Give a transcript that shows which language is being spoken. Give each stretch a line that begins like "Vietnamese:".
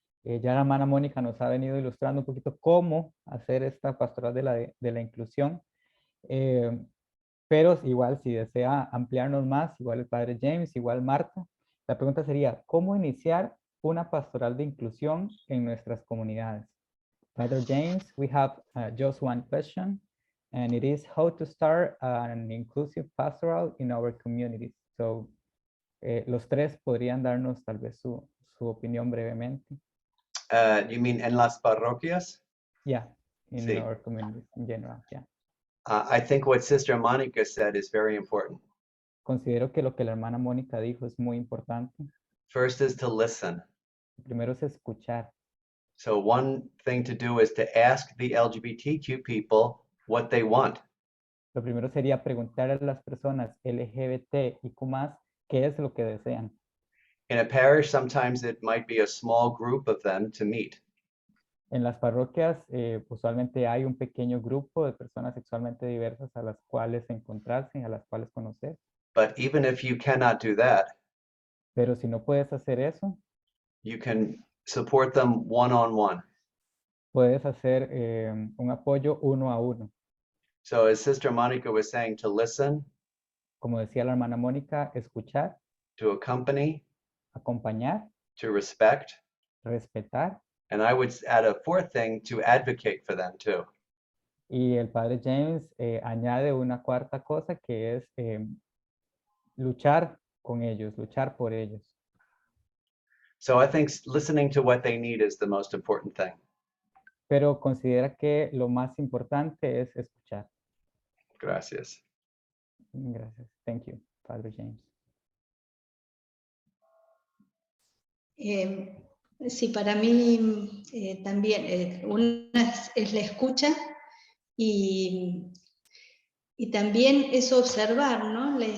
Spanish: Ya la hermana Mónica nos ha venido ilustrando un poquito cómo hacer esta pastoral de la inclusión. Pero igual si desea ampliarnos más, igual el padre James, igual Marta, la pregunta sería, ¿cómo iniciar una pastoral de inclusión en nuestras comunidades?
English: Father James, we have just one question, and it is how to start an inclusive pastoral in our communities.
Spanish: So, los tres podrían darnos tal vez su opinión brevemente.
English: You mean
Spanish: en las parroquias?
English: Yeah, in
Spanish: Sí.
English: our communities in general, yeah. I think what Sister Monica said is very important.
Spanish: Considero que lo que la hermana Mónica dijo es muy importante.
English: First is to listen.
Spanish: Primero es escuchar.
English: So one thing to do is to ask the LGBTQ people what they want.
Spanish: Lo primero sería preguntar a las personas LGBT y Q+, qué es lo que desean.
English: In a parish, sometimes it might be a small group of them to meet.
Spanish: En las parroquias usualmente hay un pequeño grupo de personas sexualmente diversas a las cuales encontrarse, a las cuales conocer.
English: But even if you cannot do that,
Spanish: Pero si no puedes hacer eso,
English: you can support them one-on-one.
Spanish: puedes hacer un apoyo uno a uno.
English: So as Sister Monica was saying, to listen,
Spanish: Como decía la hermana Mónica, escuchar,
English: to accompany,
Spanish: acompañar,
English: to respect,
Spanish: respetar.
English: and I would add a fourth thing, to advocate for them too.
Spanish: Y el padre James añade una cuarta cosa que es luchar con ellos, luchar por ellos.
English: So I think listening to what they need is the most important thing.
Spanish: Pero considera que lo más importante es escuchar. Gracias. Gracias.
English: Thank you, Father James.
Spanish: Sí, para mí también una es la escucha y también es observar, ¿no?